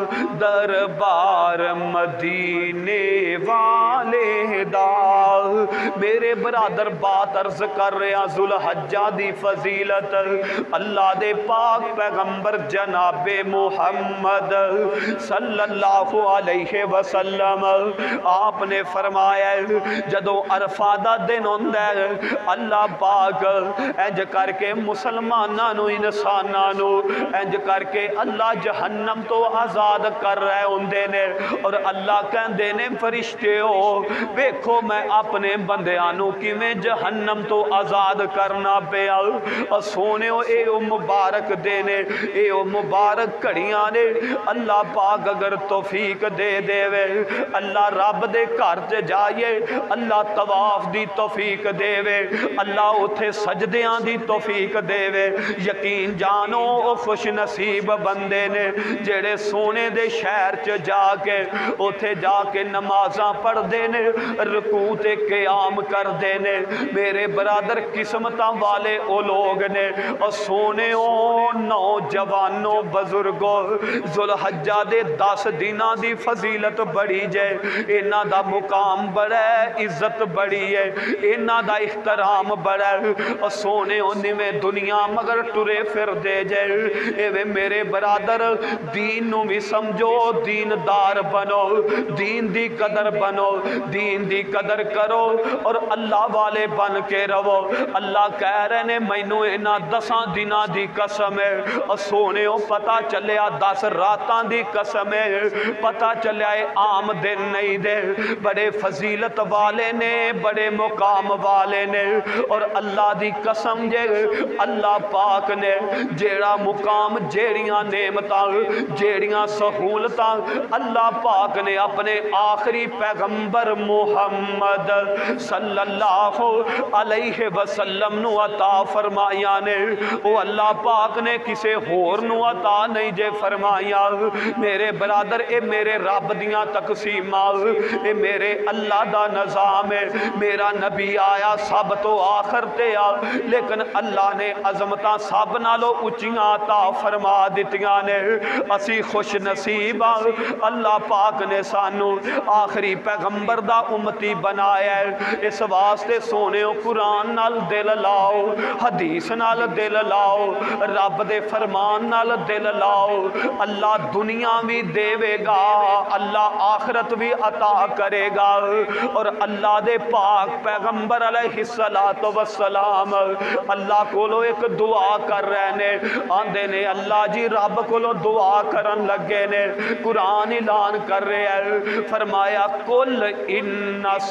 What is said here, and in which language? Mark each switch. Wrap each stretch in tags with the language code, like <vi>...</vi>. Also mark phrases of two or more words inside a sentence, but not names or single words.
<pa>دربار مدینے والے دا میرے برادر بات عرض کر رہے ہیں ذوالحجہ دی فضیلت اللہ دے پاک پیغمبر جناب محمد</pa> <ar>صلی اللہ علیہ وسلم</ar> <pa>آپ نے فرمایا جدو عرفہ دا دن ہوندا ہے اللہ پاک انج کر کے مسلماناں نو انساناں نو انج کر کے اللہ جہنم تو آزاد کر رہے ہوندے نے اور اللہ کہندے نے فرشتیو ویکھو میں اپنے بندیاں نو کیویں جہنم تو آزاد کرنا پیا اور سونےو اے او مبارک دے نے اے او مبارک گھڑیاں نے اللہ پاک اگر توفیق دے دے وے اللہ رب دے گھر تے جائیے اللہ طواف دی توفیق دے وے اللہ اتھے سجدیاں دی توفیق دے وے یقین جانو او خوش نصیب بندے نے جڑے سونے دے شہر چ جا کے اتھے جا کے نمازاں پڑھ دے نے رکوع تے قیام کر دے نے میرے برادر قسمتاں والے او لوگ نے اور سونے او نوجوانوں بزرگوں ذوالحجہ دے 10 دناں دی فضیلت بڑی جے انہاں دا مقام بڑا ہے عزت بڑی ہے انہاں دا احترام بڑا ہے اور سونے انہی میں دنیا مگر ٹرے پھر دے جائے اے میرے برادر دین نو بھی سمجھو دیندار بنو دین دی قدر بنو دین دی قدر کرو اور اللہ والے بن کے رہو اللہ کہہ رہے نے مینوں انہاں 10 دناں دی قسم ہے اور سونے پتہ چلیا 10 راتاں دی قسم ہے پتہ چلیا عام دن نہیں دے بڑے فضیلت والے نے بڑے مقام والے نے اور اللہ دی قسم جے اللہ پاک نے جیڑا مقام جیڑیاں نعمتاں جیڑیاں سہولتاں اللہ پاک نے اپنے آخری پیغمبر محمد</pa> <ar>صلی اللہ علیہ وسلم</ar> <pa>نو عطا فرمایا نے وہ اللہ پاک نے کسے ہور نو عطا نہیں جے فرمایا میرے برادر اے میرے رب دیاں تقسیماں اے میرے اللہ دا نظام ہے میرا نبی آیا سب تو آخر تے آ لیکن اللہ نے عظمتاں سب نالو اچیاں عطا فرما دتیاں نے اسی خوش نصیب اللہ پاک نے سانو آخری پیغمبر دا امتی بنایا ہے اس واسطے سونے قرآن نال دل لاؤ حدیث نال دل لاؤ رب دے فرمان نال دل لاؤ اللہ دنیا بھی دے گا اللہ آخرت بھی عطا کرے گا اور اللہ دے پاک پیغمبر علیہ السلام اللہ کولو ایک دعا کر رہے نے آندے نے اللہ جی رب کولو دعا کرن لگے نے قرآن اعلان کر رہے ہیں فرمایا کل ان</pa>